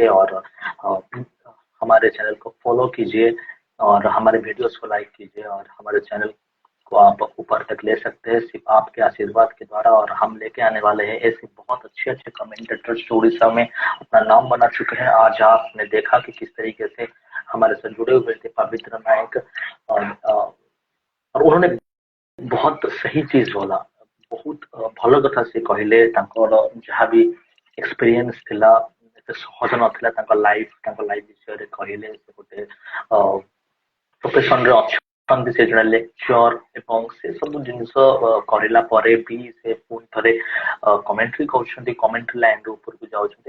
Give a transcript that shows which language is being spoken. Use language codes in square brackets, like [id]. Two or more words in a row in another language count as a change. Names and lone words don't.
[hi] और हमारे चैनल को फॉलो कीजिए और हमारे वीडियोस को लाइक कीजिए, और हमारे चैनल को आप ऊपर तक ले सकते हैं सिर्फ आपके आशीर्वाद के द्वारा। और हम लेके आने वाले हैं ऐसे बहुत अच्छे अच्छे कमेंटेटर्स जो उड़ीसा में अपना नाम बना चुके हैं। आज आपने देखा कि किस तरीके से हमारे साथ जुड़े हुए थे पवित्र नायक, और उन्होंने बहुत सही चीज बोला। [or] बहुत ଭଲ କଥା ସେ କହିଲେ। ତାଙ୍କର ଯାହା ବି ଏକ୍ସପିରିଏନ୍ସ ଥିଲା ଏତେ ସହଜ ନଥିଲା। ତାଙ୍କ ଲାଇଫ ବିଷୟରେ କହିଲେ। ସେ ଗୋଟେ ପ୍ରୋଫେସନରେ ଅଛନ୍ତି, ସେ ଜଣେ ଲେକ୍ଚର, ଏବଂ ସେ ସବୁ ଜିନିଷ କରିଲା ପରେ ବି ସେ ପୁଣି ଥରେ କମେଣ୍ଟ୍ରି କରୁଛନ୍ତି, କମେଣ୍ଟ୍ରି ଲାଇନର ଉପରକୁ ଯାଉଛନ୍ତି।